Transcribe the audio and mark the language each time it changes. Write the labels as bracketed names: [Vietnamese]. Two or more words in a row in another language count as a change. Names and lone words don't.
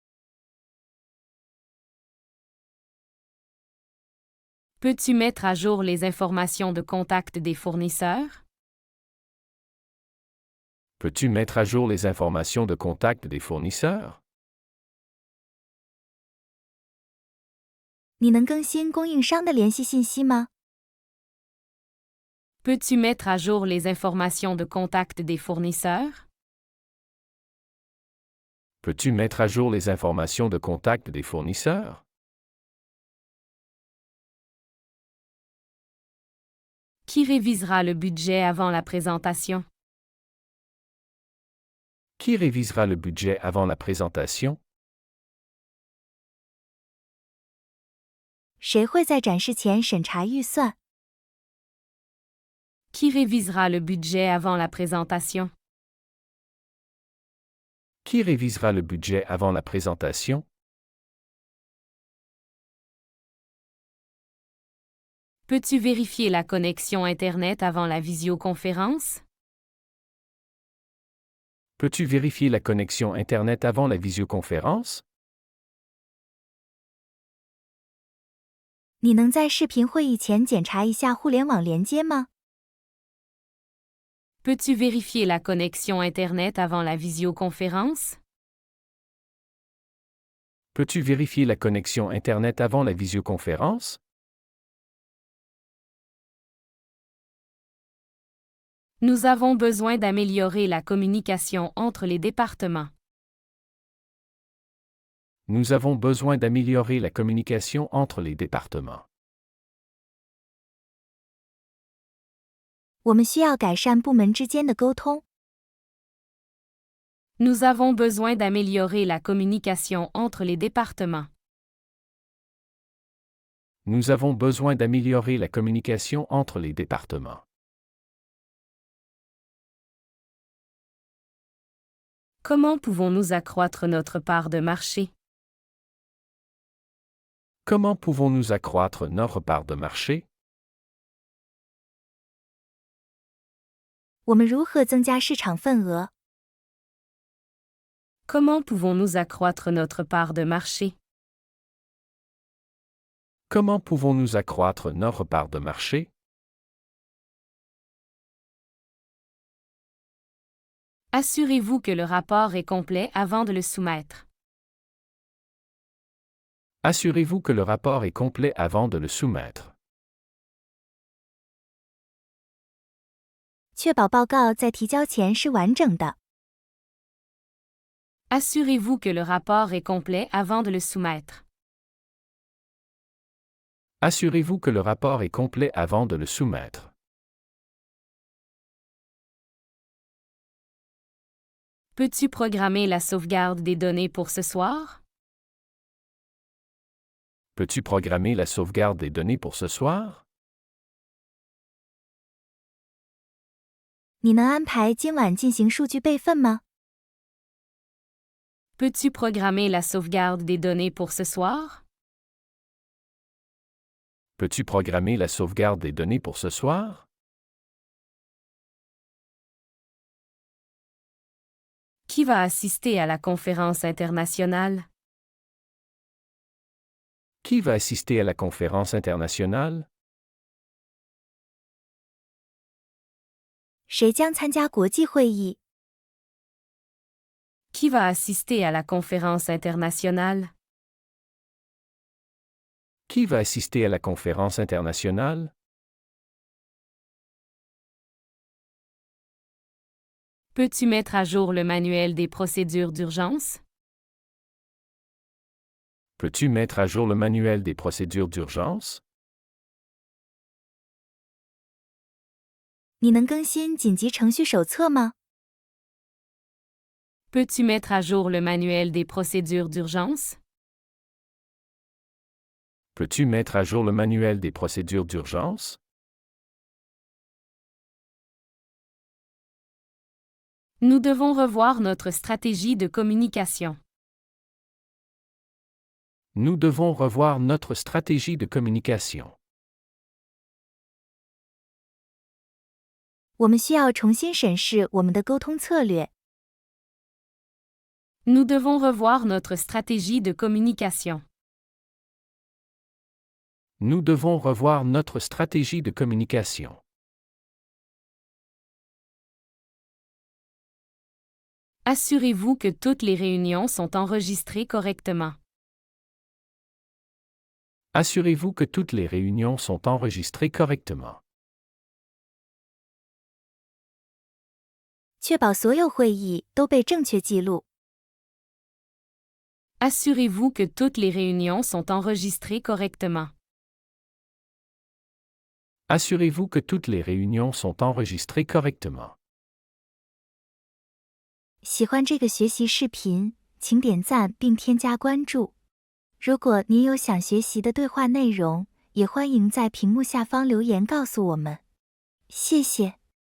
[French] Peux-tu mettre à jour les informations de contact des fournisseurs? Peux-tu mettre à jour les informations de contact des fournisseurs? [Chinese] 你能更新供应商的联系信息吗？ [French] Peux-tu mettre à jour les informations de contact des fournisseurs? Peux-tu mettre à jour les informations de contact des fournisseurs? Qui révisera le budget avant la présentation? Qui révisera le budget avant la présentation? [Chinese] 谁会在展示前审查预算？ [French] Qui révisera le budget avant la présentation? Qui révisera le budget avant la présentation? Peux-tu vérifier la connexion Internet avant la visioconférence? Peux-tu vérifier la connexion Internet avant la visioconférence? [Chinese] 你能在视频会议前检查一下互联网连接吗？ [French] Peux-tu vérifier la connexion Internet avant la visioconférence? Peux-tu vérifier la connexion Internet avant la visioconférence? Nous avons besoin d'améliorer la communication entre les départements. Nous avons besoin d'améliorer la communication entre les départements. [Chinese] 我们需要改善部门之间的沟通。 [French] Nous avons besoin d'améliorer la communication entre les départements. Nous avons besoin d'améliorer la communication entre les départements. Comment pouvons-nous accroître notre part de marché? Comment pouvons-nous accroître notre part de marché? [Chinese] 我们如何增加市场份额？ [French] Comment pouvons-nous accroître notre part de marché? Comment pouvons-nous accroître notre part de marché? Assurez-vous que le rapport est complet avant de le soumettre. Assurez-vous que le rapport est complet avant de le soumettre. [Chinese] 确保报告在提交前是完整的。 [French] Assurez-vous que le rapport est complet avant de le soumettre. Assurez-vous que le rapport est complet avant de le soumettre. Peux-tu programmer la sauvegarde des données pour ce soir? Peux-tu programmer la sauvegarde des données pour ce soir? [Chinese] 你能安排今晚进行数据备份吗？ [French] Peux-tu programmer la sauvegarde des données pour ce soir? Peux-tu programmer la sauvegarde des données pour ce soir? Qui va assister à la conférence internationale? Qui va assister à la conférence internationale? [Chinese] 谁将参加国际会议？ [French] Qui va assister à la conférence internationale? Qui va assister à la conférence internationale? Peux-tu mettre à jour le manuel des procédures d'urgence? Peux-tu mettre à jour le manuel des procédures d'urgence? [Chinese] 你能更新紧急程序手册吗？ [French] Peux-tu mettre à jour le manuel des procédures d'urgence? Peux-tu mettre à jour le manuel des procédures d'urgence? Nous devons revoir notre stratégie de communication. Nous devons revoir notre stratégie de communication. [Chinese] 我们需要重新审视我们的沟通策略。 [French] Nous devons revoir notre stratégie de communication. Nous devons revoir notre stratégie de communication. Assurez-vous que toutes les réunions sont enregistrées correctement. Assurez-vous que toutes les réunions sont enregistrées correctement. [Chinese] 确保所有会议都被正确记录。 [French] Assurez-vous que toutes les réunions sont enregistrées correctement. Assurez-vous que toutes les réunions sont enregistrées correctement. [Chinese] 喜欢这个学习视频，请点赞并添加关注。如果您有想学习的对话内容，也欢迎在屏幕下方留言告诉我们。谢谢。